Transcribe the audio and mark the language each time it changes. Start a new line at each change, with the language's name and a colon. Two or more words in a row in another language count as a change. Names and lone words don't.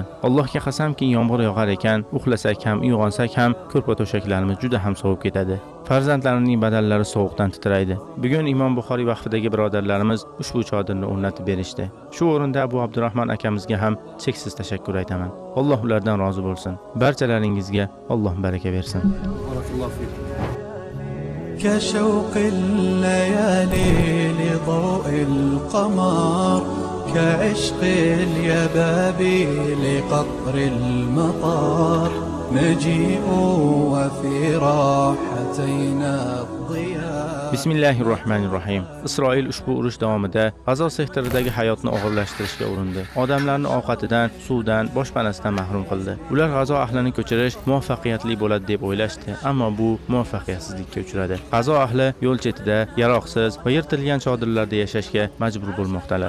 Uzbek: Allohga qasamki, yomg'ir yog'ar ekan, uxlasak ham, uyg'onsak ham ko'rpa to'shaklarimiz juda ham sovib ketadi. Farzandlarining badallari sovuqdan titraydi. Bugun Imom Buxoriy vaqfidagi birodarlarimiz ushbu chodirni o'rnatib berishdi. Shu o'rinda Abu Abdurrahmon akamizga ham cheksiz tashakkur aytaman. Alloh ulardan rozi bo'lsin. Barchalaringizga Alloh baraka bersin.
Arabic: كشوق الليالي لضوء القمر كعشق اليبابي لقطر المطر نجيء وفي راحتينا الضياء.
Uzbek: Bismillahirrohmanirrohim. Isroil ushbu urush davomida G'azo sektoridagi hayotni og'irlashtirishga urindi. Odamlarni ovqatidan, suvdan, boshpanasidan mahrum qildi. Ular G'azo ahlini ko'chirish muvaffaqiyatli bo'ladi deb o'ylashdi, ammo bu muvaffaqiyatsizlikka uchradi. G'azo ahli yo'l chetida, yaroqsiz va yirtilgan chodirlarda yashashga majbur bo'lmoqdalar.